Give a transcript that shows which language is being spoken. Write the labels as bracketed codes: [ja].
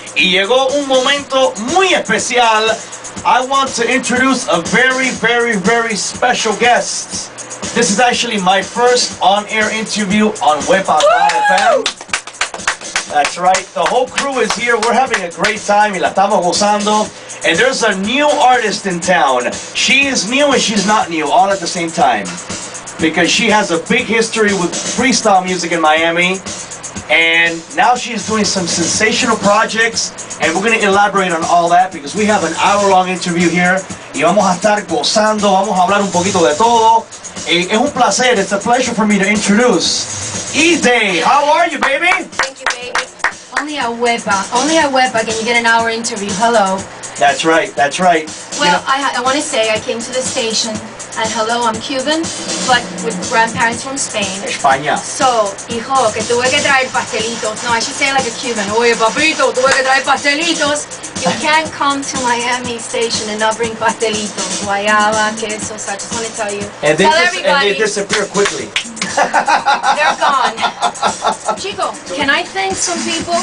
[es] Y llegó un momento muy especial. [en] I want to introduce a very, very, very special guest. This is actually my first on-air interview on Wepa.fm. That's right, the whole crew is here. We're having a great time. [es] Y la estamos gozando. [en] And there's a new artist in town. She is new and she's not new, all at the same time. Because she has a big history with freestyle music in Miami. And now she's doing some sensational projects. And we're going to elaborate on all that because we have an hour-long interview here. [es] Y vamos a estar gozando, vamos a hablar un poquito de todo. Es un placer, [en] it's a pleasure for me to introduce Eday. How are you, baby? Thank you, baby. Only at Wepa can you get an hour interview. Hello. That's right, that's right. Well, I want to say I came to the station, and hello, I'm Cuban, but with grandparents from Spain. [es] España. So, hijo, que tuve que traer pastelitos. [en] No, I should say like a Cuban. [es] Oye, papito, tuve que traer pastelitos. [en] You can't come to Miami station and not bring pastelitos. Guayaba, queso. So I just want to tell you. And tell everybody. they disappear quickly. They're gone. Chico, can I thank some people?